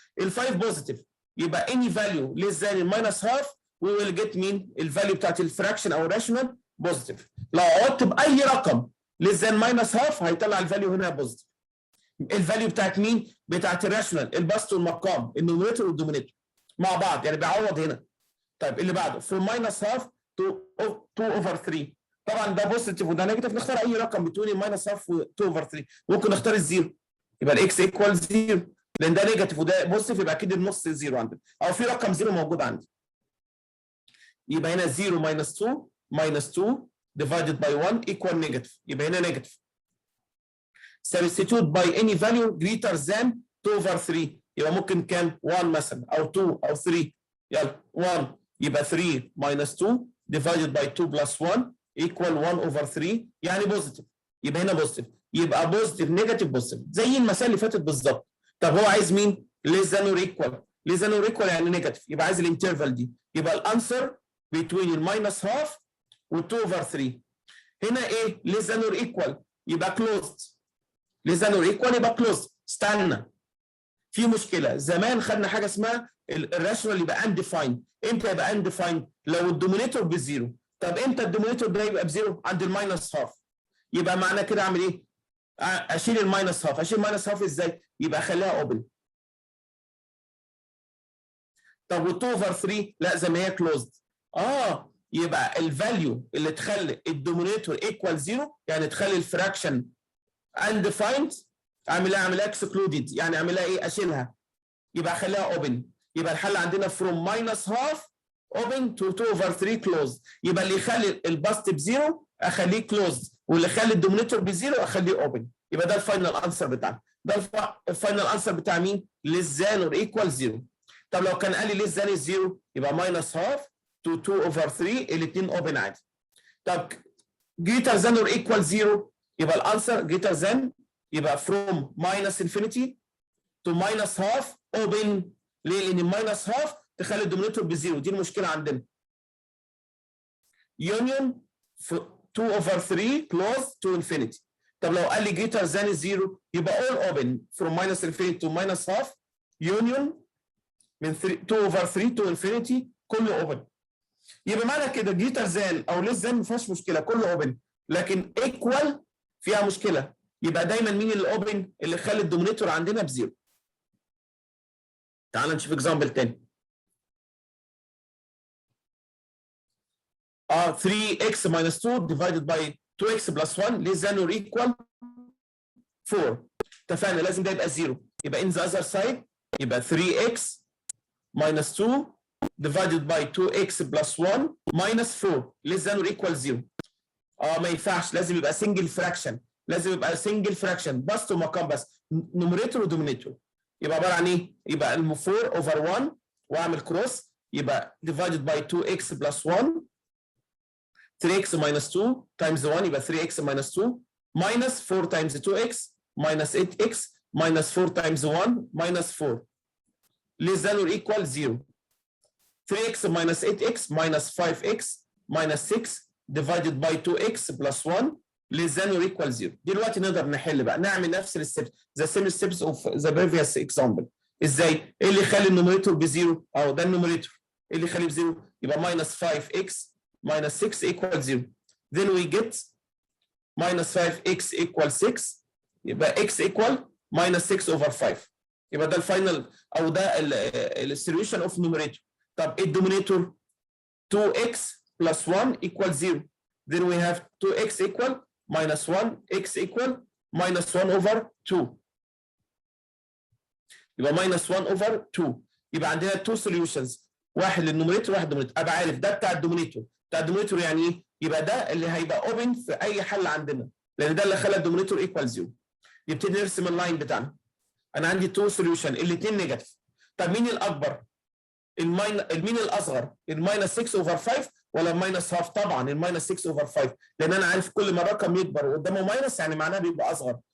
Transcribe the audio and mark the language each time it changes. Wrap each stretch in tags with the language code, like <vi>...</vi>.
<en>ال 5 positive يبقى any value less than minus half we will get مين؟ الفاليو بتاعت الفراكشن او الراشونال بوزيتيف.</en> <ar>لو عوضت باي رقم</ar> <en>less than minus half</en> <ar>هيطلع الفاليو هنا بوزيتيف. الفاليو بتاعت مين؟ بتاعت الراشونال، البسط والمقام، النوميريتور والدومينيتور مع بعض، يعني بعوض هنا.</ar> <en>طيب اللي بعده from minus half to 2 over 3.</en> <ar>طبعا ده بوزيتيف وده نيجاتيف، نختار اي رقم بتقولي minus half و 2 over 3. ممكن نختار الزيرو، يبقى</ar> <en>الاكس ايكوال 0</en> <ar>لان ده نيجاتيف وده بوزيتيف، يبقى اكيد النص زيرو عندنا، او في رقم زيرو موجود عندي.</ar> <en>يبقى هنا 0 minus 2 divided by 1 equal negative، يبقى هنا negative. substitute by any value greater than 2 over 3، يبقى ممكن كام؟ 1 مثلا او 2 او 3. يلا 1 يبقى 3 minus 2 divided by 2 plus 1 equal 1 over 3 يعني بوزيتيف.</en> <ar>يبقى هنا بوزيتيف، يبقى بوزيتيف نيجاتيف بوزيتيف زي المسائل اللي فاتت بالظبط. طب هو عايز مين؟</ar> <en>less than or equal.</en> <ar>less than or equal يعني نيجاتيف، يبقى عايز الانترفال دي.</ar> <en>يبقى الانسر between الماينس هاف وال2 over 3. هنا ايه؟ less than or equal يبقى closed. less than or equal يبقى closed.</en> <ar>استنى، في مشكله. زمان خدنا حاجه اسمها الراشونال يبقى undefined. امتى يبقى undefined؟ لو الدومينيتور بزيرو. طب امتى الدومينيتور ده يبقى بزيرو؟ عند الماينس هاف. يبقى معنى كده اعمل ايه؟ اشيل الماينس هاف. اشيل الماينس هاف ازاي؟ يبقى اخليها اوبن. طب وال2 over 3 لا زي ما هي كلوزد. يبقى الفاليو اللي تخلي الدومينيتور ايكوال زيرو يعني تخلي الفراكشن undefined اعملها اكسكلودد، يعني اعملها ايه؟ اشيلها، يبقى اخليها اوبن.</ar> <en>يبقى الحل عندنا from minus half open to 2 over 3 closed.</en> <ar>يبقى اللي يخلي البسط بزيرو اخليه closed، واللي يخلي الدومينيتور بزيرو اخليه اوبن. يبقى ده الفاينل انسر بتاعنا. ده الفاينل انسر بتاع مين؟ less than or equal 0.</ar> <en>طب لو كان قال لي less than 0 يبقى minus half to 2 over 3 الاثنين اوبن عادي. طب greater than or equal 0 يبقى الانسر greater than، يبقى from minus infinity to minus half open.</en> <ar>ليه؟ لان الماينس هاف تخلي الدومينيتور بزيرو، دي المشكله عندنا.</ar> <en>union 2 over 3 close to infinity. طب لو قال لي greater than 0 يبقى all open from minus infinity to minus half union من 2 over 3 to infinity كله open.</en> <ar>يبقى معنى كده</ar> <en>greater than</en> <ar>او less than ما فيهاش مشكله، كله open. لكن equal فيها مشكله. يبقى دايما مين اللي open؟ اللي يخلي الدومينيتور عندنا بزيرو. تعال نشوف اكزامبل تاني.</ar> <en>3x minus 2 divided by 2x plus 1 less than or equal 4.</en> <ar>اتفقنا لازم ده يبقى 0.</ar> <en>يبقى in the other side يبقى 3x minus 2 divided by 2x plus 1 minus 4 less than or equal 0.</en> <ar>ما ينفعش، لازم يبقى single fraction. لازم يبقى single fraction بسط ومقام بس، نوميريتور ودومينيتور.</ar> <en>يبقى عباره عن ايه؟ يبقى 4 over 1 واعمل كروس، يبقى divided by 2x plus 1 3x minus 2 times 1 يبقى 3x minus 2 minus 4 times 2x minus 8x minus 4 times 1 minus 4 less than or equal 0. 3x minus 8x minus 5x minus 6 divided by 2x plus 1 less than or equal 0.</en> <ar>دلوقتي نقدر نحل بقى،</ar> <en>نعمل نفس الستبس the same steps of the previous example.</en> <ar>ازاي؟ ايه اللي يخلي النوميريتور بزيرو؟ اهو ده النوميريتور.</ar> <en>ايه اللي يخليه بزيرو؟ يبقى minus 5x minus 6 equals 0. Then we get minus 5x equals 6. يبقى x equal minus 6 over 5.</en> <ar>يبقى ده الفاينل او ده</ar> <en>السوليوشن of numerator. طب الدومينيتور 2x plus 1 equals 0. Then we have 2x equal minus 1 x equal minus 1 over 2. يبقى minus 1 over 2.</en> <ar>يبقى عندنا two solutions، واحد للنوميريتور واحد للدومينيتور. ابقى عارف ده بتاع الدومينيتور. بتاع الدومينيتور يعني ايه؟ يبقى ده اللي هيبقى اوبن في اي حل عندنا، لان ده اللي خلى الدومينيتور ايكوال 0. يبتدي نرسم اللاين بتاعنا. انا عندي تو سوليوشن الاثنين نيجاتيف. طب مين الاكبر؟ مين الاصغر؟ الماينس 6 اوفر 5 ولا الماينس هاف؟ طبعا الماينس 6 اوفر 5، لان انا عارف كل ما الرقم يكبر وقدامه ماينس يعني معناه بيبقى اصغر.</ar>